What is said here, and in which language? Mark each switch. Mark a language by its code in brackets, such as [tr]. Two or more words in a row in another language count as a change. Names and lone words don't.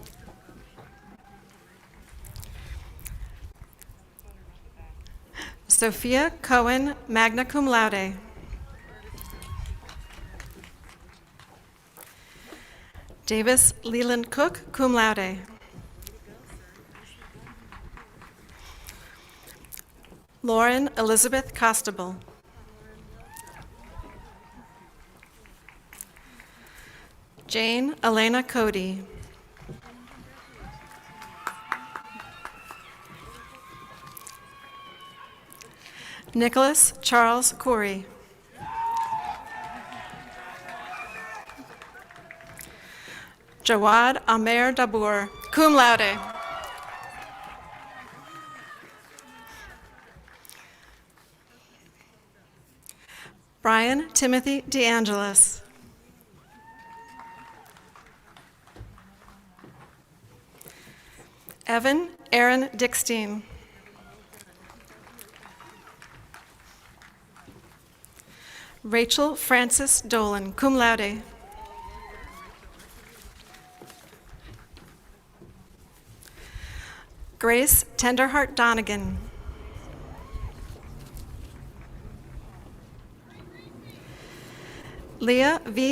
[en] Sophia Cohen, [la] magna cum laude. [en] Davis Leland Cook, [la] cum laude. [en] Lauren Elizabeth Costable. Jane Elena Cody. Nicholas Charles Corey. Jawad Amer Dabour, [la] cum laude. [en] Brian Timothy DeAngelis. Evan Aaron Dickstein. Rachel Frances Dolan, [la] cum laude. [en] Grace Tenderheart Donegan. Leah V.